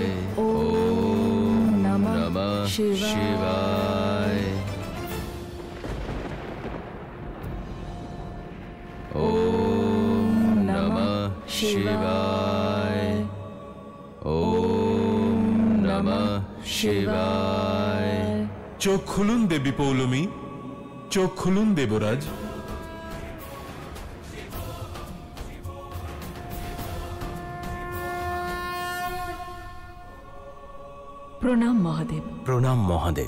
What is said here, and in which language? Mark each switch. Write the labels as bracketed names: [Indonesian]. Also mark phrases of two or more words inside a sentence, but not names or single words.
[Sanskrit] ওম নমঃ শিবায়। ওম নমঃ শিবায়। ওম নমঃ শিবায়। [Bangla] চোখ খুলুন দেবী পৌলমী, চোখ খুলুন দেবরাজ। প্রণাম মহাদেব। প্রণাম মহাদেব।